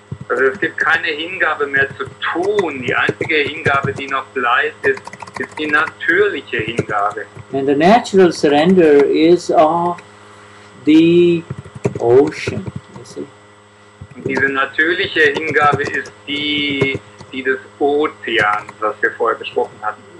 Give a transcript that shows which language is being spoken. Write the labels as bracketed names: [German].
[German] Also es gibt keine Hingabe mehr zu tun. Die einzige Hingabe, die noch bleibt, ist die natürliche Hingabe. [English] And the natural surrender is of the ocean. You see. [German] Und diese natürliche Hingabe ist die des Ozeans, was wir vorher besprochen hatten.